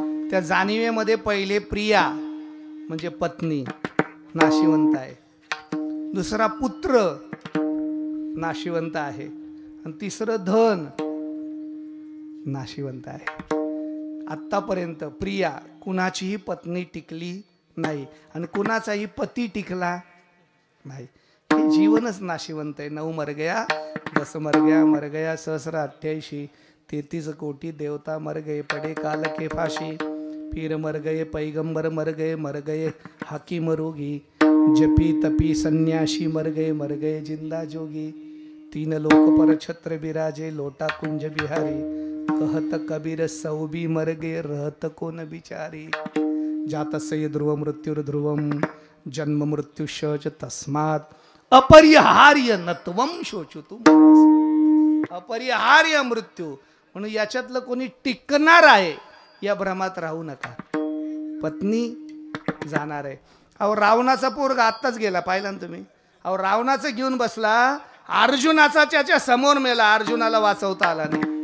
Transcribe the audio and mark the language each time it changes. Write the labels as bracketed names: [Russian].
[Marathi] त्या जाणीवेमध्ये पहिले प्रिया म्हणजे पत्नी नाशिवंत आहे, दुसरा पुत्र नाशिवंत आहे, आणि तिसरं धन नाशिवंत आहे. आत्तापर्यंत प्रिया कुणाचीही पत्नी टिकली नाही आणि कुणाचाही पती टिकला नाही. हे जीवनच नाशिवंत आहे. [Hindi] 9 मर गया, 10 मर गया सहस्र 33 कोटी देवता मर गए, पड़े काल के फाशी, पीर मर गए, पैगंबर मर गए हाकिम रोगी, जपी तपी सन्यासी मर गए जिंदा जोगी, 3 लोक पर छत्र बिराजे, लोटा कुंज बिहारी, कहत कबीर सौबी मर गए, रहत कोन बिचारी, [Sanskrit] जातस्य ध्रुव मृत्युर्ध्रुवम, जन्म मृत्यु शच तस्मात् अपरिहार्य नत्वम शोचतु. [Marathi] अपरिहार्य मृत्यू, म्हणून याच्यातलं कोणी टिकणार आहे या भ्रमात राहू नका. पत्नी जाणार आहे. अहो रावणाचा पोरगा आत्ताच गेला, पाहिला ना तुम्ही. अहो रावणाचं घेऊन बसला, अर्जुनाचा त्याच्या समोर मेला, अर्जुनाला वाचवता आला नाही.